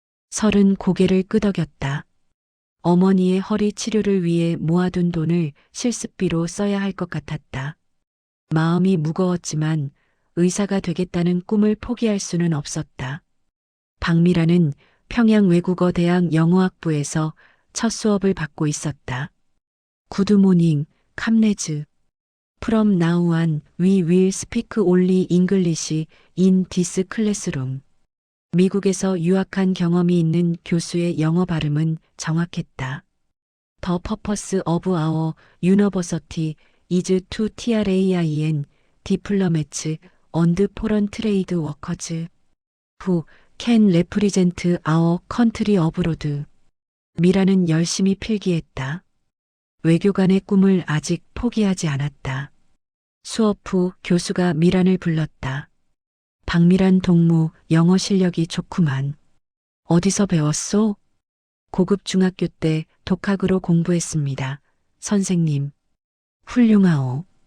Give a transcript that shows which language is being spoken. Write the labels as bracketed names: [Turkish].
[Korean] 설은 고개를 끄덕였다. 어머니의 허리 치료를 위해 모아둔 돈을 실습비로 써야 할 것 같았다. 마음이 무거웠지만 의사가 되겠다는 꿈을 포기할 수는 없었다. 박미라는 평양외국어대학 영어학부에서 첫 수업을 받고 있었다. [English] 굿모닝, 캄레즈. From now on, we will speak only English in this classroom. [Korean] 미국에서 유학한 경험이 있는 교수의 영어 발음은 정확했다. [English] The purpose of our university is to train diplomats and foreign trade workers who can represent our country abroad. [Korean] 미라는 열심히 필기했다. 외교관의 꿈을 아직 포기하지 않았다. 수업 후 교수가 미란을 불렀다. 박미란 동무 영어 실력이 좋구만. 어디서 배웠소? 고급 중학교 때 독학으로 공부했습니다. 선생님. 훌륭하오.